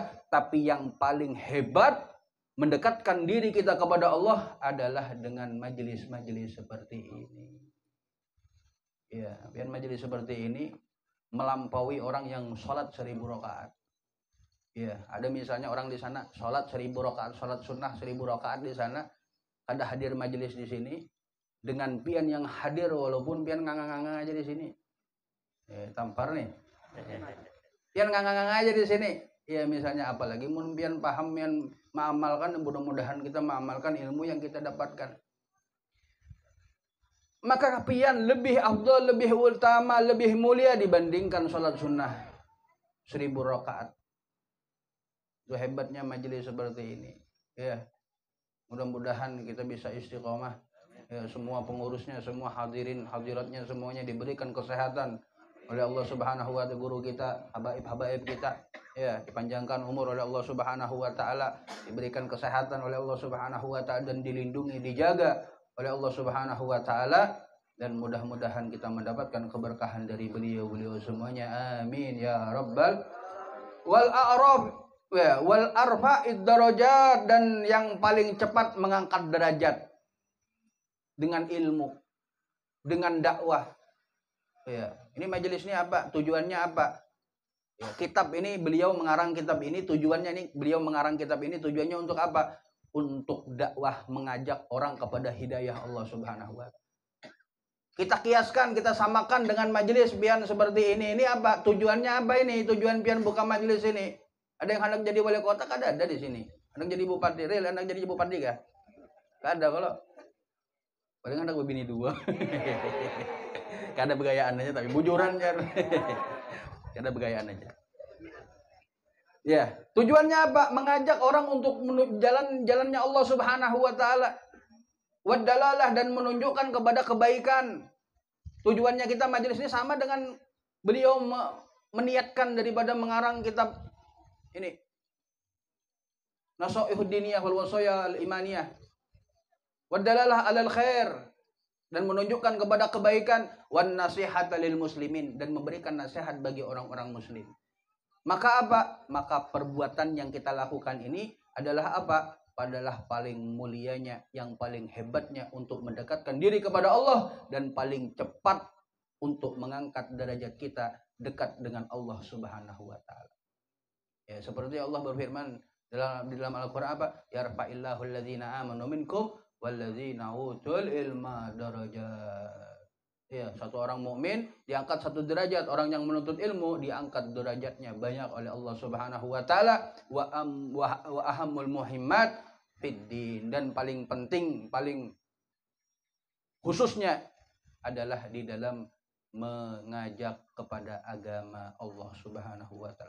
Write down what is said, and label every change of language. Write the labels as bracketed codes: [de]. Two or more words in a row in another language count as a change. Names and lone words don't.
[id] Tapi yang paling hebat mendekatkan diri kita kepada Allah adalah dengan majelis-majelis seperti ini. Ya, biar majelis seperti ini melampaui orang yang sholat 1000 rakaat. Ya, ada misalnya orang di sana sholat 1000 rakaat, sholat sunnah 1000 rakaat di sana, kada hadir majelis di sini, dengan pian yang hadir walaupun pian ngangang-ngangang aja di sini. Tampar nih. Pian ngangang-ngangang aja di sini. Ya, misalnya apalagi mun pian paham yang mengamalkan, mudah-mudahan kita mengamalkan ilmu yang kita dapatkan. Maka pian lebih afdal, lebih utama, lebih mulia dibandingkan sholat sunnah 1000 rakaat. Itu hebatnya majelis seperti ini. Ya, mudah-mudahan kita bisa istiqomah. Ya, semua pengurusnya, semua hadirin, hadiratnya semuanya diberikan kesehatan oleh Allah [ar] سبحانه وتعالى, [id] guru kita, habaib kita. Ya, dipanjangkan umur oleh Allah [ar] سبحانه وتعالى, [id] diberikan kesehatan oleh Allah [ar] سبحانه وتعالى, [id] dan dilindungi, dijaga oleh Allah [ar] سبحانه وتعالى, [id] dan mudah-mudahan kita mendapatkan keberkahan dari beliau semuanya. [ar] آمين يا ربّ وال أرفع الدرجات, [id] dan yang paling cepat mengangkat derajat dengan ilmu, dengan dakwah. Ya, ini majelis ini apa? Tujuannya apa? Ya, kitab ini beliau mengarang kitab ini, tujuannya untuk apa? Untuk dakwah, mengajak orang kepada hidayah Allah [ar] سبحانه وتعالى. [id] Kita kiaskan, kita samakan dengan majelis pian seperti ini. Ini apa? Tujuannya apa ini? Tujuan pian buka majelis ini. Ada yang hendak jadi wali kota, kada ada di sini. Hendak jadi bupati, hendak jadi bupati kah? [bjn] Kada kalau. Paling hendak berbini dua. Kada begayaan aja, tapi bujuran kan. Kada begayaan aja. [id] Ya, tujuannya apa? Mengajak orang untuk jalannya Allah [ar] سبحانه وتعالى. [id] Wadalalah, dan menunjukkan kepada kebaikan. Tujuannya kita majelis ini sama dengan beliau meniatkan daripada mengarang kitab ini. [ar] النصائح الدينية والوصايا الإيمانية. والدلالة على الخير, [id] dan menunjukkan kepada kebaikan, [ar] والنصيحة للمسلمين, [id] dan memberikan nasihat bagi orang-orang muslim. Maka apa? Maka perbuatan yang kita lakukan ini adalah apa? Adalah paling mulianya, yang paling hebatnya untuk mendekatkan diri kepada Allah, dan paling cepat untuk mengangkat derajat kita dekat dengan Allah [ar] سبحانه وتعالى. [id] Ya, seperti Allah berfirman di dalam Al-Qur'an apa? [ar] يرفع الله الذين آمنوا منكم والذين أوتوا العلم درجات. [id] Ya, satu orang mukmin diangkat satu derajat, orang yang menuntut ilmu diangkat derajatnya banyak oleh Allah [ar] سبحانه وتعالى. وأهم المهمات في الدين, [id] dan paling penting, paling khususnya adalah di dalam mengajak kepada agama Allah [ar] سبحانه وتعالى.